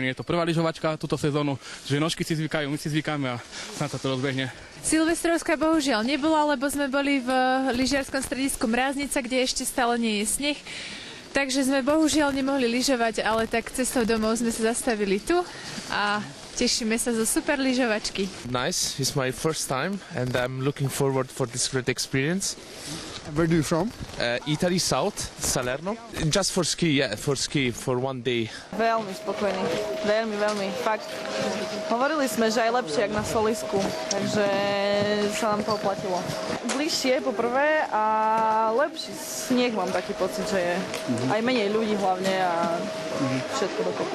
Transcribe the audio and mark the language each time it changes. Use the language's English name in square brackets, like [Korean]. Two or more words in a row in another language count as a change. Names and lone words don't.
[Slovak] Je to prvá lyžovačka túto sezónu, že nožky si zvykajú, my si zvykáme a snad sa to rozbehne. Silvestrovská bohužiaľ nebola, lebo sme boli v lyžiarskom stredisku Mráznica, kde ešte stále nie je sneh. Takže sme bohužiaľ nemohli lyžovať, ale tak cestou domov sme sa zastavili tu a tešíme sa zo super lyžovačky. [English] Nice, it's my first time and I'm looking forward for this great experience. Where are you from? Italy, South, Salerno. Just for ski, for one day. [Slovak] Veľmi spokojný, veľmi, fakt. Hovorili sme, že aj lepšie, jak na Solisku, takže sa nám to oplatilo. Bližšie poprvé a lepší sneh, mám taký pocit, že je aj menej ľudí hlavne a všetko dokopy.